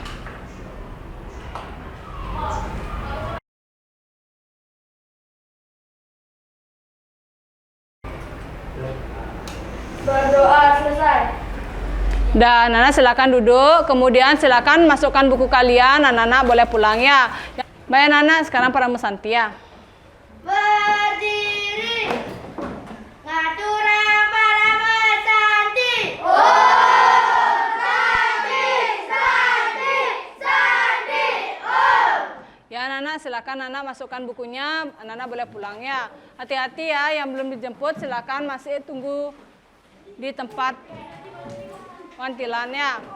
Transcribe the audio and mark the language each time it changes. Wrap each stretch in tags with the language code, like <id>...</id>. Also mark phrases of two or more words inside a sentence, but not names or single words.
<id>Berdoa selesai. Dan anak silakan duduk, kemudian silakan masukkan buku kalian, anak-anak boleh pulang ya. Baik anak-anak, sekarang para musantia. Berdiri.</id> <ban>Ngaturang para mesanti.</ban> <id>Ya anak-anak, silakan anak masukkan bukunya, anak-anak boleh pulang ya. Hati-hati ya, yang belum dijemput silakan masih tunggu di tempat wantilannya.</id>